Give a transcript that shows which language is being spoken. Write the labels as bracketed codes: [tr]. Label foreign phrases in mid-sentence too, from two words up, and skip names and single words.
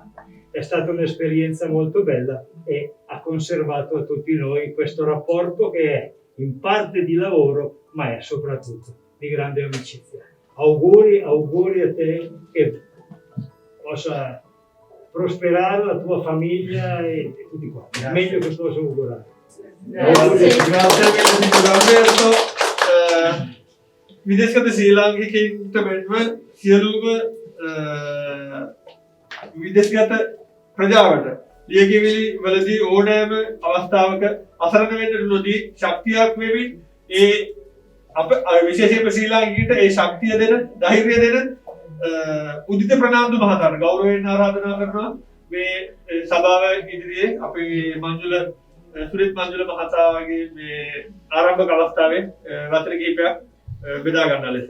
[it] È stata un'esperienza molto bella e ha conservato a tutti noi questo rapporto che è in parte di lavoro, ma è soprattutto di grande amicizia. Auguri a te che possa prosperare la tua famiglia e tutti quanti. Meglio che posso augurare. Grazie mille Alberto. [si] විදේශගත ශ්‍රී ලාංකිකයින්ට මෙන්ම සියලුම විදේශගත ප්‍රජාවට ලියකියවිලි වලදී ඕනෑම අවස්ථාවක අසරණ වෙන්නට නොදී ශක්තියක් වෙමින් ඒ අප විශේෂයෙන්ම ශ්‍රී ලාංකිකයින්ට ඒ ශක්තිය දෙන ධෛර්යය දෙන උදිත ප්‍රනාන්දු මහතාට ගෞරවයෙන් ආරාධනා කරනවා මේ සභාව ඉදිරියේ අපේ මංජුල සුරිත් මංජුල මහතාගේ මේ ආරම්භක අවස්ථාවේ වචන කිහිපයක් බෙදා ගන්න ලෙස.